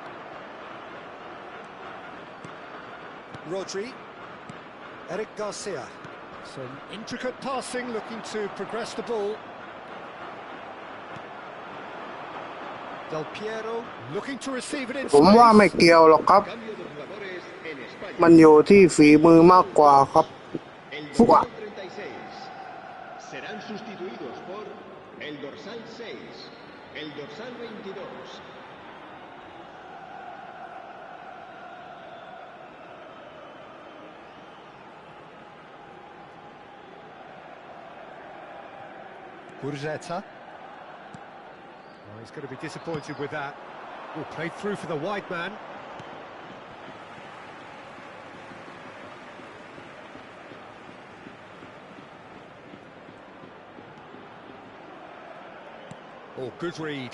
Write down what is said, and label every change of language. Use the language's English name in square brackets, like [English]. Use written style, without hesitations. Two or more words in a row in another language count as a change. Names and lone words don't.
[English] Rodri. Eric Garcia. Some intricate passing, looking to progress the ball. Del Piero looking to receive it in [Thai] ผมว่าไม่ [English] space. [Thai] เกี่ยวหรอกครับ [Spanish] Cambio de jugadores en España. [Thai] มันอยู่ที่ฝีมือมากกว่าครับ [Spanish] El ฟุกอะ dorsal 36 serán sustituidos por el dorsal 6, el dorsal 22. [English] Gurzetta. Oh, he's going to be disappointed with that. Oh, played through for the wide man. Oh, good read.